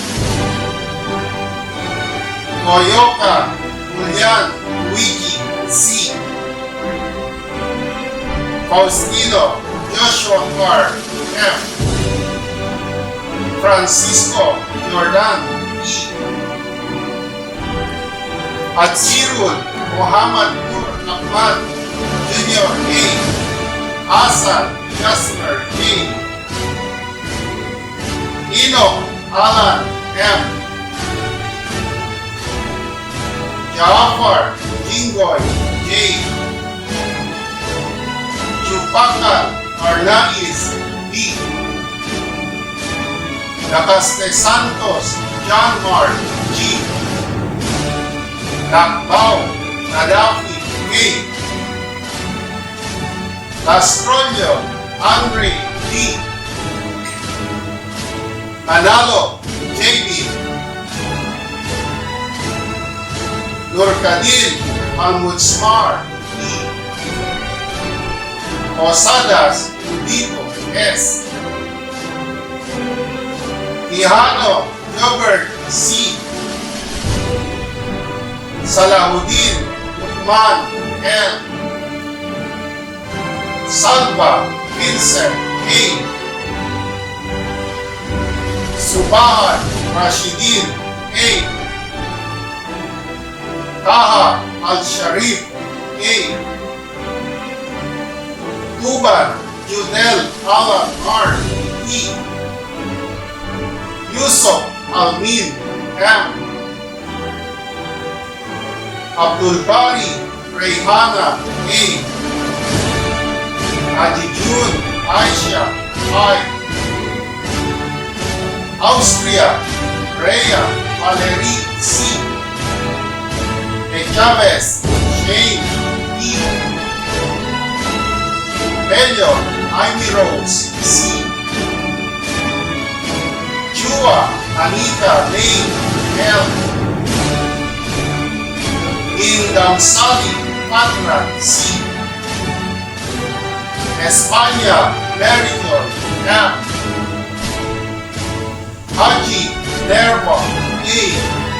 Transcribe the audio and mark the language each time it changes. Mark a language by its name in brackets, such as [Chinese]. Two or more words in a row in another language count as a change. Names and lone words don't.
[English] Koyoka Julian Luigi C. Faustino Joshua Carr F. Francisco Jordan E. Atsirul Muhammad Nur Ahmad Jr. A. Hasan Jasper A. Enoch Alan M. Jaafar Jingoy J. Pakal Arnaiz D. Nakaste Santos John Mark G. Nakbao Nadafi A. Castrollo Andre D. Manalo JB. Nurkadil Almutsmar E. Posadas Udito S. Quijano Gilbert C. Salahuddin Uthman L. Salva Vincent A. Subahat Rashidin A. Taha Al-Sharif A. Tuban Judel Alan R. E. Yusuf Almin M. Abdul Bari Rayhana A. Ajijun Aisha I. Austria Rhea Valerie C. Chavez Shane E. Bello Amy Rose C. Chua Anita Lane L. Indamsali Patra C. España Meritor M. Haji Nerva A.